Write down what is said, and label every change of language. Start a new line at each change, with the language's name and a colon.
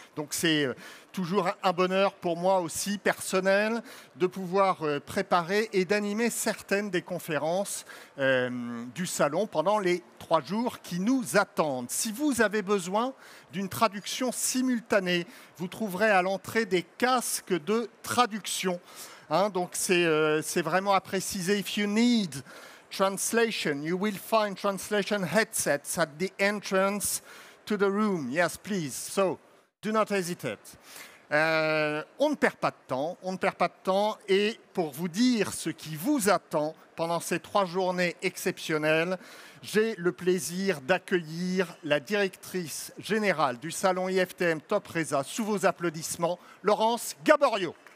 French: Donc c'est toujours un bonheur pour moi aussi personnel de pouvoir préparer et d'animer certaines des conférences du salon pendant les 3 jours qui nous attendent. Si vous avez besoin d'une traduction simultanée, vous trouverez à l'entrée des casques de traduction. Donc c'est vraiment à préciser.
English: If you need translation, you will find translation headsets at the entrance to the room. Yes, please. So, do not hesitate.
French: On ne perd pas de temps, et pour vous dire ce qui vous attend pendant ces 3 journées exceptionnelles, j'ai le plaisir d'accueillir la directrice générale du salon IFTM Top Raisin, sous vos applaudissements, Laurence Gaborio.